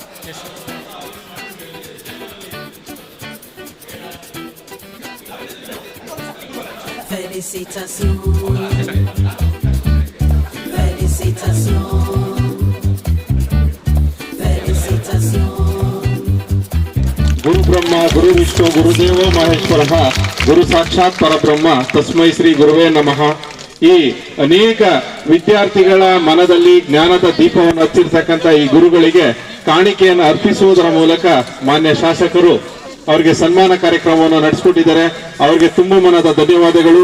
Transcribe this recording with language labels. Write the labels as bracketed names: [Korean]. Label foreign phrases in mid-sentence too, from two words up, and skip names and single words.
[French] Félicitations, félicitations, félicitations. [Sanskrit] ಗುರು ಬ್ರಹ್ಮ ಗುರು ವಿಷ್ಣು ಗುರುದೇವೋ ಮಹೇಶ್ವರ ಗುರು ಸಾಕ್ಷಾತ್ ಪರಬ್ರಹ್ಮ ತಸ್ಮೈ ಶ್ರೀ ಗುರುವೇ ನಮಃ. [Kannada] ಈ ಅನೇಕ ವಿದ್ಯಾರ್ಥಿಗಳ ಮನದಲ್ಲಿ ಜ್ಞಾನದ ದೀಪವನ್ನು ಹಚ್ಚಿರ್ತಕ್ಕಂಥ ಈ ಗುರುಗಳಿಗೆ ಕಾಣಿಕೆಯನ್ನು ಅರ್ಪಿಸುವುದರ ಮೂಲಕ ಮಾನ್ಯ ಶಾಸಕರು ಅವರಿಗೆ ಸನ್ಮಾನ ಕಾರ್ಯಕ್ರಮವನ್ನು ನಡೆಸಿಕೊಟ್ಟಿದ್ದಾರೆ. ಅವರಿಗೆ ತುಂಬ ಮನದ ಧನ್ಯವಾದಗಳು.